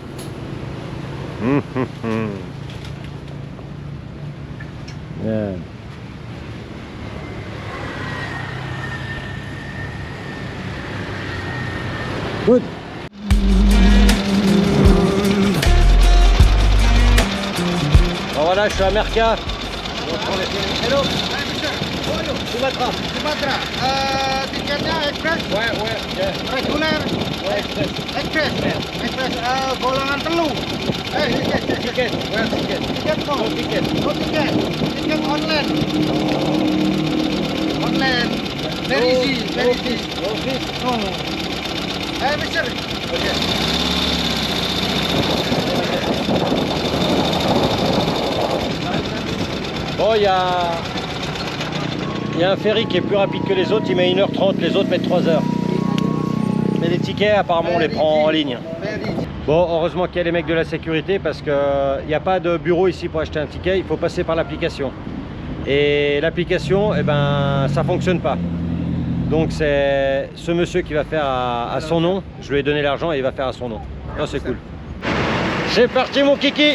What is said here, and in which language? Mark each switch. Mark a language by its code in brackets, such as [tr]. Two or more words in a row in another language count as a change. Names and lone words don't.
[en] Yeah. Good. [fr] Bon voilà, je suis à Merca. [en] Hello. [id] Sumatra. Sumatera, tiketnya ekspres? Ya. Reguler? Express. Ekspres? Ekspres, golongan telu? Tiket. Tiket kok? [en] No tiket. [id] Oh tiket, tiket online? Online? [en] Very easy, very easy. No fees. No. Mister? Okay. [fr] Bon, il y a un ferry qui est plus rapide que les autres, il met 1h30, les autres mettent 3h. Mais les tickets, apparemment, on les prend en ligne. Bon, heureusement qu'il y a les mecs de la sécurité parce qu'il n'y a pas de bureau ici pour acheter un ticket, il faut passer par l'application. Et l'application, eh ben, ça fonctionne pas. Donc c'est ce monsieur qui va faire à son nom, je lui ai donné l'argent et il va faire à son nom. Non, c'est cool. C'est parti mon kiki.